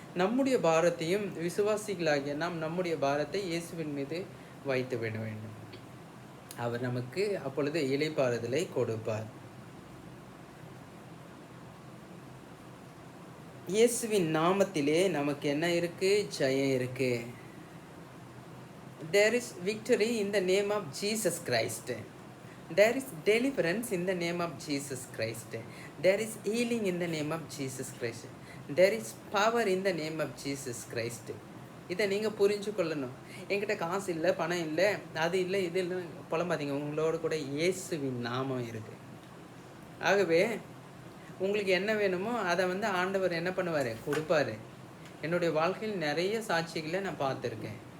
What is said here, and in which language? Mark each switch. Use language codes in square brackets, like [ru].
[ta] நம்முடைய பாரத்தையும் விசுவாசிகளாகிய நாம் நம்முடைய பாரத்தை இயேசுவின் மீது வைத்து விட வேண்டும். அவர் நமக்கு அப்பொழுது இளைப்பாறுதலை கொடுப்பார். இயேசுவின் நாமத்திலே நமக்கு என்ன இருக்கு? ஜெயம் இருக்கு. [en] There is victory in the name of Jesus Christ. There is deliverance in the name of Jesus Christ. There is healing in the name of Jesus Christ. There is power in the name of Jesus Christ. [ta] இதை நீங்கள் புரிஞ்சு கொள்ளணும். என்கிட்ட காசு இல்லை, பணம் இல்லை, அது இல்லை, இது இல்லை புலம்பாதீங்க. உங்களோட கூட இயேசுவின் நாமம் இருக்குது. ஆகவே உங்களுக்கு என்ன வேணுமோ அதை ஆண்டவர் என்ன பண்ணுவார்? கொடுப்பாரு. என்னுடைய வாழ்க்கையில் நிறைய சாட்சிகளை நான் பார்த்துருக்கேன்.